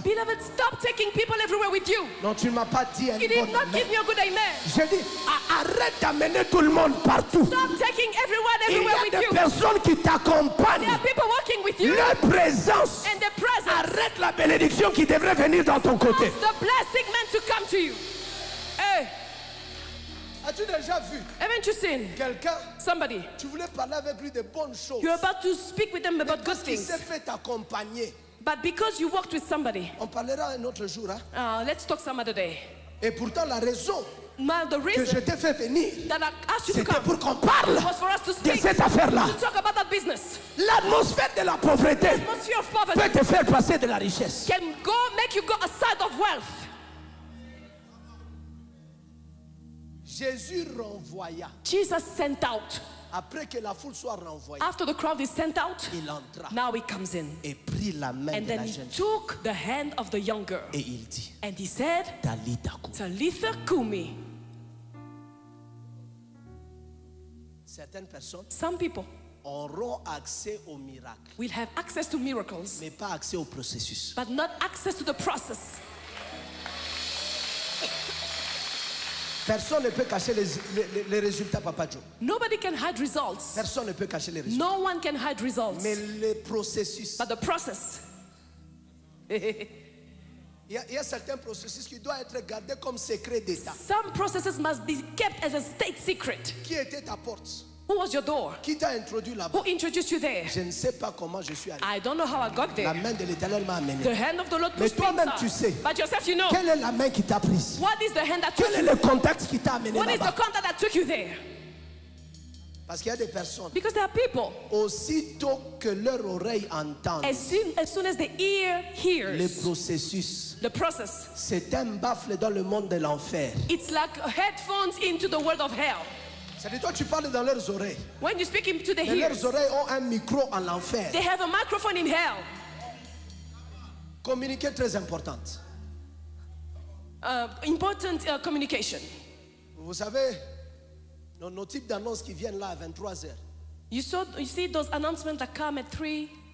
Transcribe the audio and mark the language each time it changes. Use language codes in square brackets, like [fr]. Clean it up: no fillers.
[en] Beloved, stop taking people everywhere with you. [fr] Non, tu ne m'as pas dit un [en] You [fr] bon [en] did not [fr] amen. [en] give me a good amen. [fr] J'ai dit, arrête d'amener tout le monde partout. [en] Stop taking everyone [fr] Il y [en] everywhere [fr] a [en] with [fr] des [en] you. [fr] personnes qui t'accompagnent. [en] There are people working with you [fr] Leur présence [en] and their presence. [fr] arrête la bénédiction qui devrait venir dans ton côté. [en] The blessing meant to come to you. Hey, [fr] As-tu déjà vu [en] haven't you seen [fr] quelqu'un, [en] somebody? [fr] tu voulais parler avec lui de bonnes choses, [en] You're about to speak with them about good [fr] parce qu'il [en] things, [fr] s'est fait accompagner. [en] but because you worked with somebody, [fr] On parlera un autre jour. Hein? [en] let's talk some other day. [fr] Et pourtant, la raison [en] Now, the [fr] que je [en] reason [fr] t'ai fait venir, [en] that I asked you to [fr] c'était [en] come [fr] pour qu'on parle [en] was for us to [fr] de [en] speak, [fr] cette affaire-là. [en] to talk about that business. [fr] L'atmosphère de la pauvreté [en] Atmosphere of poverty [fr] peut te faire passer de la richesse. [en] can make you go aside of wealth. [fr] Jésus renvoya. [en] Jesus sent out. [fr] Après que la foule soit renvoyée, [en] After the crowd is sent out, [fr] il entra [en] now he comes in. [fr] et prit la main [en] And [fr] de [en] then [fr] la [en] he [fr] jeune fille. [en] took the hand of the young girl. [fr] Et il dit, [en] And he said, [arc] Talita kum. Talitha Kumi. [fr] Certaines personnes [en] Some people [fr] auront accès au miracle, [en] will have access to miracles, [fr] mais pas accès au processus. [en] but not access to the process. [fr] Personne ne peut cacher les résultats, Papa Joe. [en] Nobody can hide results. [fr] Personne ne peut cacher les résultats. [en] No one can hide results. [fr] Mais le processus, [en] But the process, [fr] Il y a certains processus qui doivent être gardés comme secret d'État. [en] Some processes must be kept as a state secret. [fr] Qui était ta porte? [en] Who was your door? [fr] Qui t'a introduit là-bas? [en] Who introduced you there? [fr] Je ne sais pas comment je suis arrivé. [en] I don't know how I got [fr] La [en] there. [fr] main de l'Éternel m'a amené. [en] The hand of the Lord [fr] Mais [en] pushed me [fr] toi-même, tu [en] inside. [fr] sais. [en] But yourself, you know. [fr] Quelle est la main qui t'a prise? [en] What is the hand that took [fr] Quel est [en] you? [fr] le contact qui t'a amené [en] What is the [fr] là-bas? [en] contact that took you there? [fr] Parce qu'il y a des personnes, [en] Because there are people, [fr] aussitôt que leur oreille entend [en] as soon as the ear [fr] le [en] hears [fr] processus, [en] the process, [fr] c'est un baffle dans le monde de l'enfer. [en] it's like headphones into the world of hell. [fr] C'est-à-dire, toi, tu parles dans leurs oreilles. [en] When you speak into the [fr] Mais leurs [en] ears, [fr] oreilles ont un micro en enfer. [en] they have a microphone in hell. [fr] Communiquer très importante. [en] Important communication. [fr] Vous savez, nos types d'annonces qui viennent là à 23h. [en] You see those announcements that come at 3,